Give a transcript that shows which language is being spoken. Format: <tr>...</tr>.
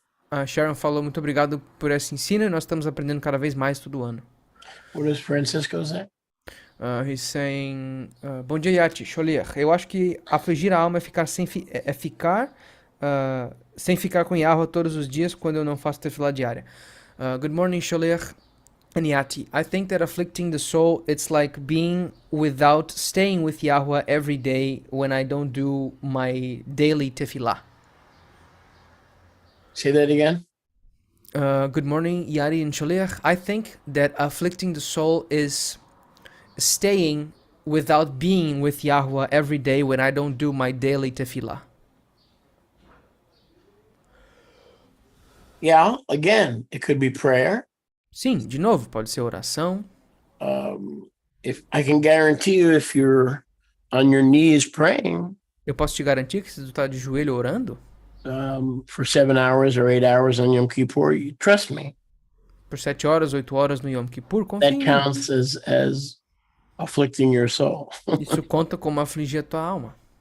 <pt>A Sharon falou, muito obrigado por esse ensino e nós estamos aprendendo cada vez mais todo ano.</pt> <en>What does Francisco say? He's saying,</en> <pt>bom dia,</pt> <en>Yati, Choler.</en> <pt>Eu acho que afligir a alma é ficar sem ficar com Yahweh todos os dias quando eu não faço tefilá diária.</pt> <en>Good morning, Choler and Yati. I think that afflicting the soul, it's like being without staying with Yahweh every day when I don't do my daily tefillah. Say that again. Good morning, Yati and Choler. I think that afflicting the soul is staying without being with Yahweh every day when I don't do my daily tefillah. Yeah, again, it could be prayer.</en> <pt>Sim, de novo, pode ser oração.</pt> <en>If I can guarantee you, if you're on your knees praying,</en> <pt>Eu posso te garantir que se tu tá de joelho orando,</pt> <en>for 7 hours or 8 hours on Yom Kippur, you trust me,</en> <pt>por 7 horas, 8 horas no Yom Kippur, confia</pt> <en>that</en> <pt>em mim.</pt> <en>counts as afflicting your soul.</en> <pt>Isso conta como afligir a tua alma.</pt>